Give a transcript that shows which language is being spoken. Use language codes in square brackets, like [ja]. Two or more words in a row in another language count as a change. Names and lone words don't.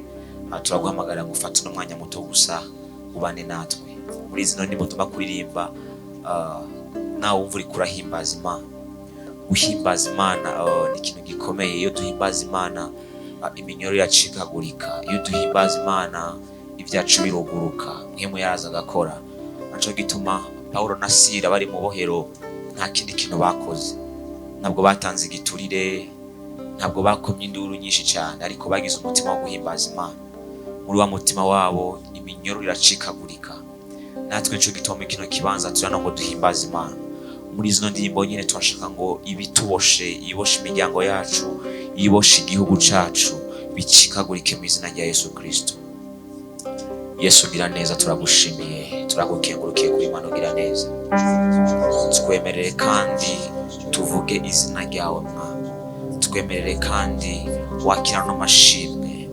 [rn] Turaguhamagara ngo ufate n'umwanya muto gusa ubane natwe. Muri zino ndimo tuma kuririmba nawe umva uri kurahimbaza Imana. Guhimbaza Imana ni ikintu gikomeye. Iyo duhimbaza Imana iminyoro yacikagurika. Iyo duhimbaza Imana ibyacu biruguruka. Mwemu yaraza agakora. Naco gituma Paulo na Sila bari mu bohero nta kindi kintu bakoze. Ntabwo batanze igiturire, ntabwo bakomye induru nyinshi cyane, ariko bagize umutima wo guhimbaza Imana. Muri wa mutima wabo iminyoro iracikagurika. Natwe nico gituma kino kibanza turana ngo duhimbaza Imana. Muri zino ndirimbo nyine twashaka ngo ibituboshe, iboshe imiryango yacu, iboshe igihugu cacu bicikagurike mu izina rya Yesu Kristo. Yesu gira neza, turagushimiye, turagukengurukiye kuri Imana ugira neza. Twemerere kandi tuvuge izina ryawe Mwana. Twemerere kandi wakira no mashimwe.